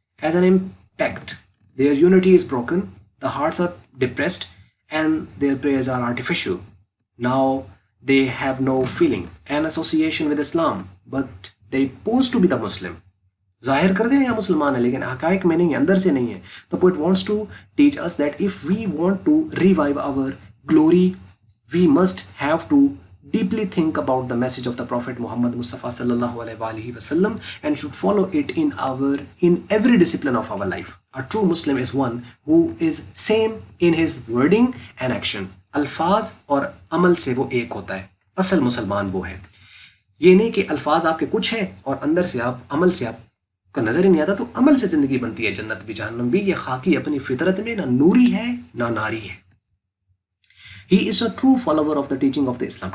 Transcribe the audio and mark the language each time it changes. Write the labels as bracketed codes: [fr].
[en] As an impact, their unity is broken, the hearts are depressed, and their prayers are artificial. Now they have no feeling and association with Islam, but they pose to be the Muslim. [ur] ظاہر کر دیں یا مسلمان ہے لیکن حقائق میں نہیں ہے، اندر سے نہیں ہے. [en] The poet wants to teach us that if we want to revive our glory, we must have to deeply think about the message of the Prophet Muhammad Mustafa sallallahu alaihi wasallam and should follow it in every discipline of our life. A true Muslim is one who is same in his wording and action. [ur] الفاظ اور عمل سے وہ ایک ہوتا ہے. اصل مسلمان وہ ہے. یہ نہیں کہ الفاظ آپ کے کچھ ہیں اور اندر سے آپ عمل سے آپ کا نظر ہی نہیں آتا. تو عمل سے زندگی بنتی ہے، جنت بھی جہنم بھی. یہ خاکی اپنی فطرت میں نہ نوری ہے نہ ناری ہے. [en] He is a true follower of the teaching of the Islam.